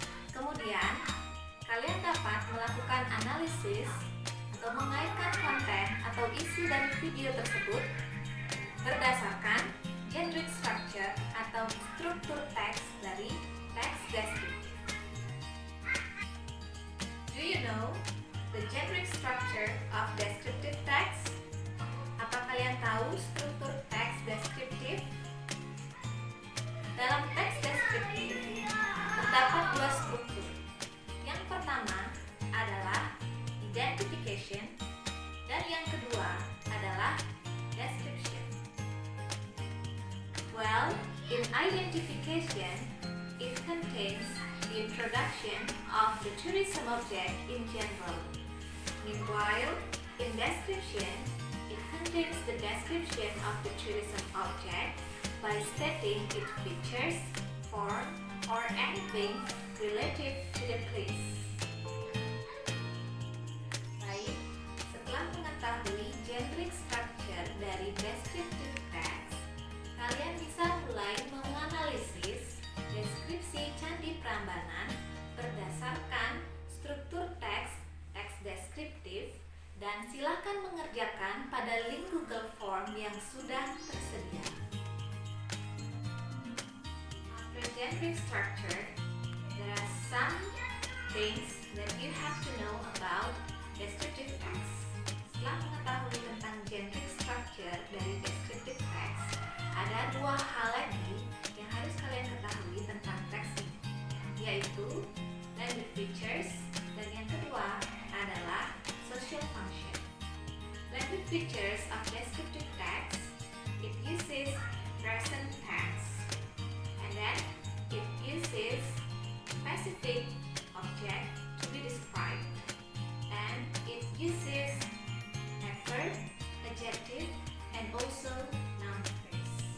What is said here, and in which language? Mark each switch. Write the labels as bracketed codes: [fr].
[id] Kemudian, kalian dapat melakukan analisis atau mengaitkan konten atau isi dari video tersebut berdasarkan generic structure atau struktur teks dari teks deskriptif. [en] Do you know the generic structure of descriptive text? [id] Apa kalian tahu struktur teks deskriptif? Dalam teks deskriptif terdapat dua struktur. Yang pertama adalah identification dan yang kedua adalah description. [en] Well, in identification, it contains the introduction of the tourism object in general. Meanwhile, in description, it contains the description of the tourism object by stating its features, form, or anything related to the place. [id] Baik, setelah mengetahui generic structure dari descriptive text, kalian bisa mulai menganalisis deskripsi Candi Prambanan berdasarkan struktur teks deskriptif dan silakan mengerjakan pada link Google Form yang sudah tersedia. [en] After generic structure, there are some things that you have to know about descriptive text. [id] Setelah mengetahui tentang generic structure dari descriptive text, ada dua hal lagi yang harus kalian ketahui tentang teks ini, yaitu language features dan yang kedua adalah social function. [en] Language features of descriptive text, it uses present tense, and then it uses specific object to be described, and it uses adverb, adjective, and also noun phrase.